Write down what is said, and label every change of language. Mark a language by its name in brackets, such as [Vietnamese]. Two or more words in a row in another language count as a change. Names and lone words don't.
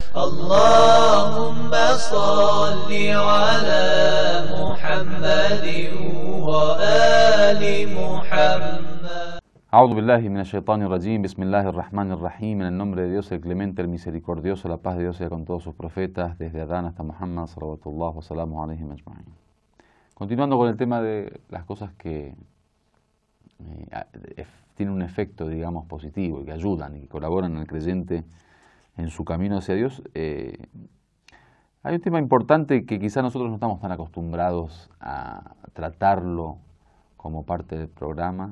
[Arabic] اللهم صل على محمد وآل محمد. أعوذ بالله من الشيطان الرجيم، بسم الله الرحمن الرحيم, [Spanish] en el nombre de Dios el clemente, el misericordioso, la paz de Dios sea con todos sus profetas, desde Adán hasta Muhammad, [Arabic] صلوات الله وسلام عليه أجمعين. [Spanish] Continuando con el tema de las cosas que tienen un efecto, digamos, positivo y que ayudan y que colaboran al creyente en su camino hacia Dios, hay un tema importante que quizá nosotros no estamos tan acostumbrados a tratarlo como parte del programa.